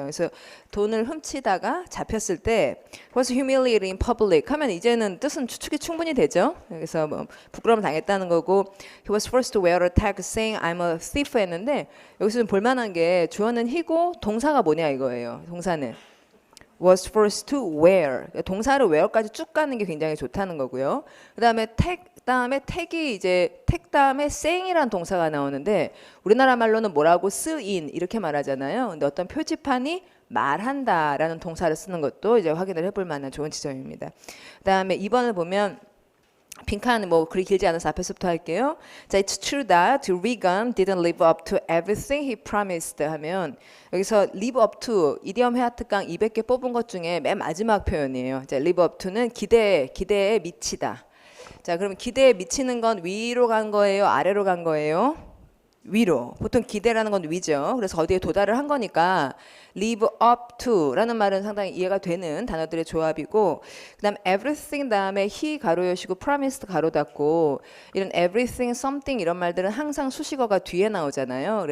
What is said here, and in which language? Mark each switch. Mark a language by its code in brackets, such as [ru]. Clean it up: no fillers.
[ko] 그래서 돈을 훔치다가 잡혔을 때 [en] was humiliated in public [ko] 하면 이제는 뜻은 추측이 충분히 되죠. 그래서 뭐 부끄러움 당했다는 거고 [en] he was forced to wear a tag saying I'm a thief [ko] 했는데 여기서 좀 볼만한 게 주어는 he고 동사가 뭐냐 이거예요. 동사는 [en] was forced to wear. [ko] 동사를 wear까지 쭉 가는 게 굉장히 좋다는 거고요. 그다음에 tag 다음에 택이 이제 택 다음에 saying이라는 동사가 나오는데 우리나라 말로는 뭐라고 쓰인 이렇게 말하잖아요. 근데 어떤 표지판이 말한다라는 동사를 쓰는 것도 이제 확인을 해볼 만한 좋은 지점입니다. 그다음에 2번을 보면 빈칸은 뭐 그리 길지 않아서 앞에서부터 할게요. 자, [en] it's true that Reagan didn't live up to everything he promised [ko] 하면 여기서 live up to 이디엄 해아특강 200개 뽑은 것 중에 맨 마지막 표현이에요. 자, live up to는 기대에 미치다. 자, 그럼 기대에 미치는 건 위로 간 거예요? 아래로 간 거예요? 위로. 보통 기대라는 건 위죠. 그래서 어디에 도달을 한 거니까 live up to 라는 말은 상당히 이해가 되는 단어들의 조합이고 그 다음 everything 다음에 he 가로 여시고 promised 가로 닫고 이런 everything, something 이런 말들은 항상 수식어가 뒤에 나오잖아요.